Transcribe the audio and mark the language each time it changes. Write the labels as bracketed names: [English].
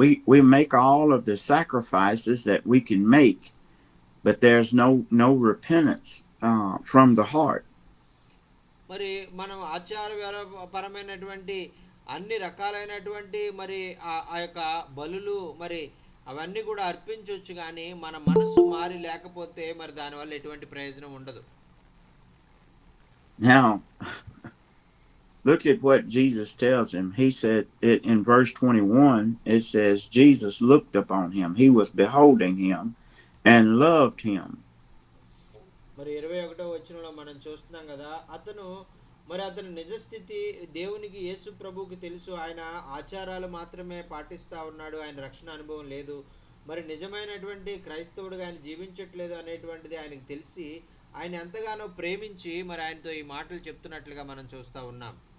[English] We make all of the sacrifices that we can make, but there's no repentance from the heart. [Telugu] మరి మనం ఆచారపరమైనటువంటి అన్ని రకాలైనటువంటి మరి ఆ యొక్క బలులు మరి అవన్నీ కూడా అర్పించవచ్చు, కానీ మన మనసు మారి లేకపోతే మరి దానివల్ల ఎటువంటి ప్రయోజనం ఉండదు. [English] Now, look at what Jesus tells him. He said it in verse 21, it says, Jesus looked upon him. He was beholding him and loved him. [Telugu] మరి 21వ వచనంలో మనం చూస్తున్నాం కదా, అతని నిజస్థితి దేవునికి యేసు ప్రభువుకి తెలుసు. ఆయన ఆచారాలు మాత్రమే పాటిస్తా ఉన్నాడు, ఆయన రక్షణ అనుభవం లేదు. మరి నిజమైనటువంటి క్రైస్తవుడుగా ఆయన జీవించట్లేదు అనేటువంటిది ఆయనకు తెలిసి ఆయన ఎంతగానో ప్రేమించి మరి ఆయనతో ఈ మాటలు చెప్తున్నట్లుగా మనం చూస్తా ఉన్నాం.